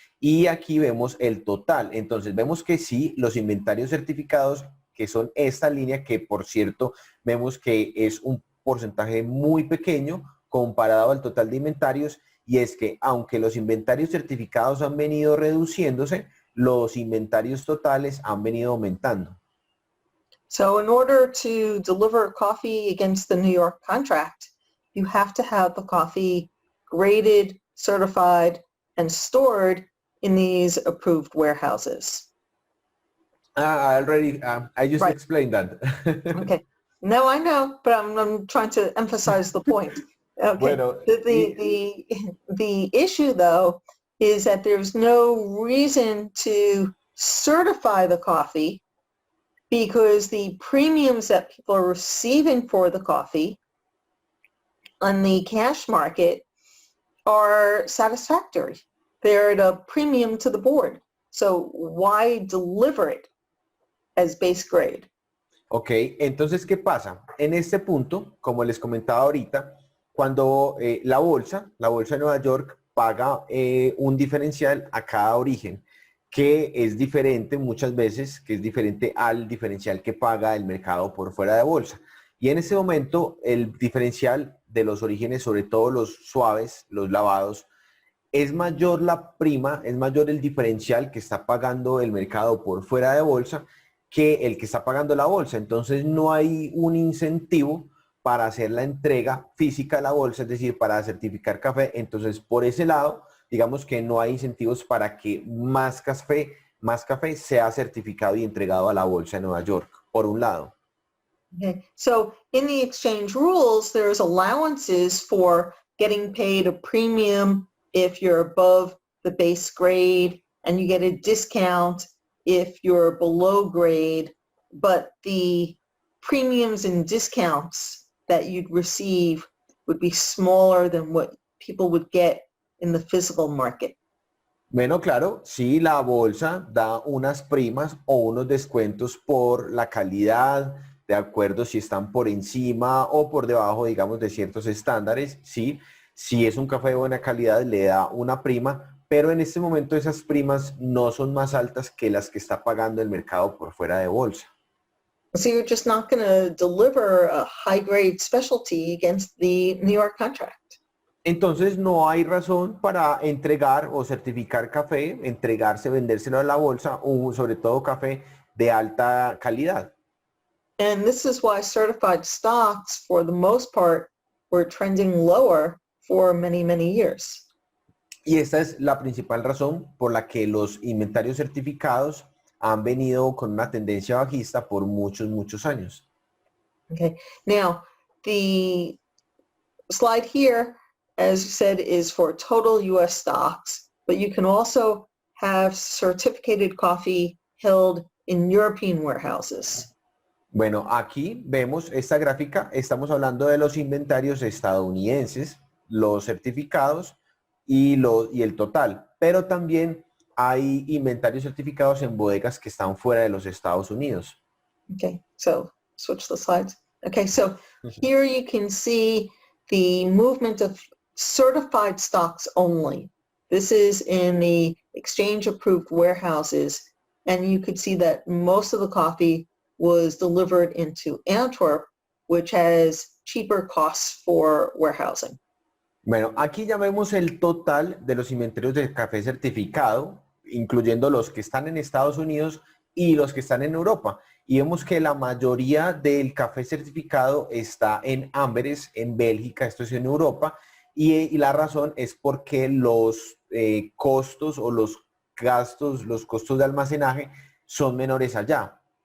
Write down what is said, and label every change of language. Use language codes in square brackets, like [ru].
[es] Y aquí vemos el total. Entonces vemos que sí, los inventarios certificados, que son esta línea, que por cierto vemos que es un porcentaje muy pequeño comparado al total de inventarios, y es que aunque los inventarios certificados han venido reduciéndose, los inventarios totales han venido aumentando. [en] So in order to deliver coffee against the New York contract, you have to have the coffee graded, certified, and stored in these approved warehouses. I just Right. explained that. Okay. No, I know, but I'm trying to emphasize the point. Okay. [es] Bueno, [en] The issue, though, is that there's no reason to certify the coffee because the premiums that people are receiving for the coffee on the cash market are satisfactory. They're at a premium to the board. So why deliver it as base grade? [es] Ok, entonces, ¿qué pasa? En este punto, como les comentaba ahorita, cuando la bolsa de Nueva York paga un diferencial a cada origen, que es diferente muchas veces, que es diferente al diferencial que paga el mercado por fuera de bolsa. Y en ese momento, el diferencial de los orígenes, sobre todo los suaves, los lavados, es mayor la prima, es mayor el diferencial que está pagando el mercado por fuera de bolsa que el que está pagando la bolsa. Entonces no hay un incentivo para hacer la entrega física de la bolsa, es decir, para certificar café. Entonces, por ese lado, digamos que no hay incentivos para que más café sea certificado y entregado a la Bolsa de Nueva York, por un lado. [en] Okay. So in the exchange rules, there's allowances for getting paid a premium if you're above the base grade, and you get a discount if you're below grade, but the premiums and discounts that you'd receive would be smaller than what people would get in the physical market. [es] Bueno, claro, sí, la bolsa da unas primas o unos descuentos por la calidad, de acuerdo si están por encima o por debajo, digamos, de ciertos estándares, sí. Si es un café de buena calidad, le da una prima, pero en este momento esas primas no son más altas que las que está pagando el mercado por fuera de bolsa. [en] So you're just not going to deliver a high-grade specialty against the New York contract. [es] Entonces no hay razón para entregar o certificar café, entregarse, vendérselo a la bolsa, o sobre todo café de alta calidad. [en] And this is why certified stocks, for the most part, were trending lower for many, many years. [es] Y esta es la principal razón por la que los inventarios certificados han venido con una tendencia bajista por muchos, muchos años. [en] Okay. Now, the slide here, as you said, is for total U.S. stocks, but you can also have certificated coffee held in European warehouses. [es] Bueno, aquí vemos esta gráfica, estamos hablando de los inventarios estadounidenses, los certificados y el total, pero también hay inventarios certificados en bodegas que están fuera de los Estados Unidos. [en] Okay, so switch the slides. Okay, so here you can see the movement of certified stocks only. This is in the exchange-approved warehouses, and you could see that most of the coffee was delivered into Antwerp, which has cheaper costs for warehousing. [es] Bueno, aquí ya vemos el total de los inventarios de café certificado, incluyendo los que están en Estados Unidos y los que están en Europa. Y vemos que la mayoría del café certificado está en Amberes, en Bélgica, esto es en Europa, y la razón es porque los costos o los gastos, los costos de almacenaje son menores allá.